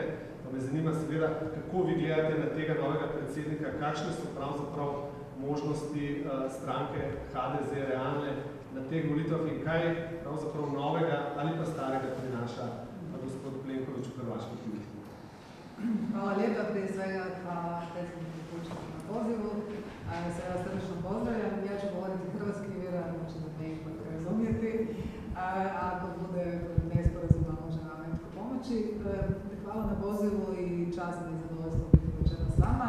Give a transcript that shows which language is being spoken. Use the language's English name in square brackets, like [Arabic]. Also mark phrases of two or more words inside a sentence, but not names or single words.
[Slovenian] Pa me zanima seveda, kako vi gledate na tega novega predsednika, kakšne so pravzaprav možnosti stranke HDZ realne na teh volitvah in kaj pravzaprav novega ali pa starega prinaša gospod Plenković v hrvaških volitvah. [Croatian] Hvala lijepa, prije svega hvala predsjedniku Kučanu na pozivu. [Slovenian] Se vas srdečno pozdravljam. [Croatian] Ja ću govoriti hrvatski, vjerojatno ćete me ipak razumjeti. Ako bude nesporazuma, može nam netko pomoći. Hvala na pozivu i čast mi je zadovoljstvo biti večeras s vama.